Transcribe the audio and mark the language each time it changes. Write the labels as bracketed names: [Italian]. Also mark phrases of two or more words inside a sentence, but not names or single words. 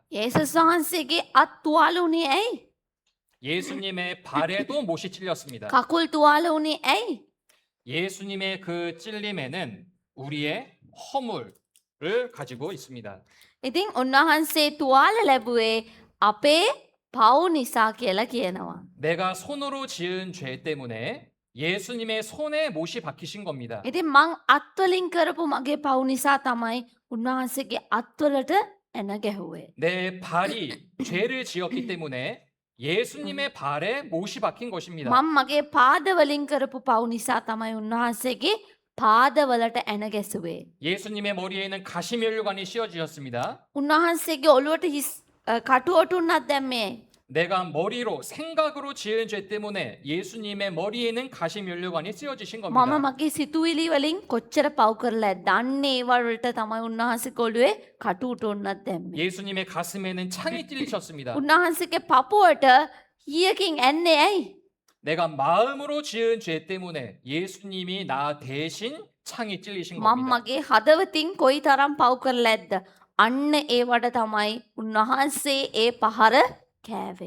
[Sinhala] යේසුස් වහන්සේගේ අත් තුවාල වුණේ ඇයි? [Korean] 예수님의 발에도 못이 찔렸습니다. [Sinhala] කකුල් තුවාල වුණේ ඇයි? [Korean] 예수님의 그 찔림에는 우리의 허물을 가지고 있습니다. [Sinhala] ඉතින් උන්වහන්සේ තුවාල ලැබුවේ අපේ පව් නිසා කියලා කියනවා. [Korean] 내가 손으로 지은 죄 때문에 예수님의 손에 못이 박히신 겁니다. [Sinhala] ඉතින් මං අත්වලින් කරපු මගේ පව් නිසා තමයි උන්වහන්සේගේ අත්වලට එන ගැහුවේ. [Korean] 내 발이 죄를 지었기 때문에 예수님의 발에 못이 박힌 것입니다. [Sinhala] මං මගේ පාදවලින් කරපු පව් නිසා තමයි උන්වහන්සේගේ පාදවලට එන ගැසුවේ. [Korean] 예수님의 머리에는 가시면류관이 씌워지셨습니다. [Sinhala] උන්වහන්සේගේ ඔළුවට කටුවටුන්නක් දැම්මේ. [Korean] 내가 머리로 생각으로 지은 죄 때문에 예수님의 머리에는 가시면류관이 씌워지신 [Sinhala] මම [Korean] 겁니다. [Sinhala] මගේ සිතුවිලි වලින් කොච්චර පව් කරලා දන්නේ ඒවලට තමයි උන්වහන්සේ කොළුවේ කටුවටුන්නක් දැම්මේ. [Korean] 예수님의 가슴에는 창이 찔리셨습니다. [Sinhala] උන්වහන්සේගේ පපුවට ඊයකින් ඇන්නේ ඇයි? [Korean] 내가 마음으로 지은 죄 때문에 예수님이 나 대신 창이 찔리신 [Sinhala] මම [Korean] 겁니다. [Sinhala] මගේ හදවතින් කොයි තරම් පව් කරලා ඇද්ද? අන්න ඒවට තමයි උන්වහන්සේ ඒ පහර කෑවේ.